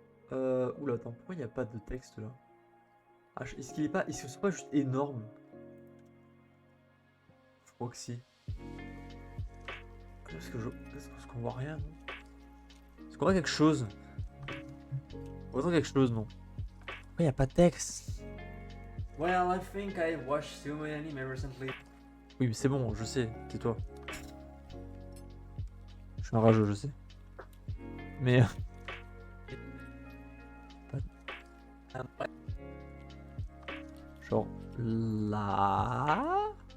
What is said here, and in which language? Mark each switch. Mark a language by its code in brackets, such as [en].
[fr] Oula, attends, pourquoi il n'y a pas de texte là? Ah, est-ce qu'il est pas. Est-ce que c'est pas juste énorme? Je crois que si. Est-ce qu'on voit rien? Est-ce qu'on voit quelque chose? Autant quelque chose, non. Pourquoi y a pas de texte? [en] Well, I think I watched too many anime recently. [fr] Oui, mais c'est bon, je sais, tais-toi. Je suis un rageux, je sais. Mais. Genre là.